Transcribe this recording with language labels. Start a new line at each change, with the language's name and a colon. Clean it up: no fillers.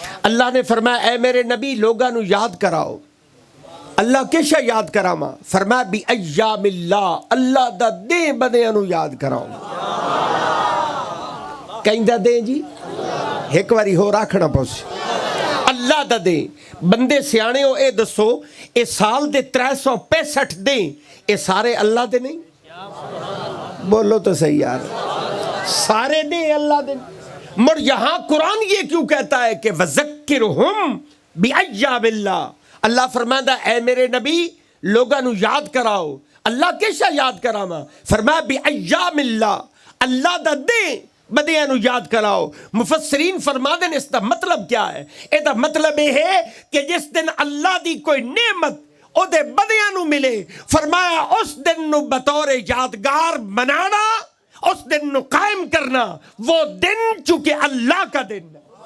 Punjabi: اللہ نے فرمایا اے میرے نبی لوگاں نو یاد کراؤ. اللہ کیشا یاد کراواں؟ فرمایا بایام اللہ, اللہ دا دیں بندیاں نو یاد کراؤ. کہیں دیں جی, ایک واری ہو راکھنا پوسی. اللہ دا دیں. بندے سیانے ہو اے دسو, اے سال دے 365 دیں اے سارے اللہ دے نہیں؟ بولو تو صحیح یار, سارے دیں اللہ دے.
Urdu: مر یہاں قرآن یہ کیوں کہتا ہے کہ
Arabic: وذکرہم بایام اللہ.
Punjabi: اللہ فرماتا اے میرے نبی لوگاں نو یاد کراؤ. اللہ کیسا یاد کراواں؟ فرمایا بایام اللہ, اللہ دا دیں بدیاں نو یاد کراؤ۔ مفسرین فرماتے ہیں اس دا مطلب کیا ہے؟ اے دا مطلب یہ ہے کہ جس دن اللہ دی کوئی نعمت او دے بدیاں نو ملے، فرمایا اس دن نو بطور یادگار منانا، اس دن نو قائم کرنا،
Urdu: وہ دن چونکہ اللہ کا دن ہے۔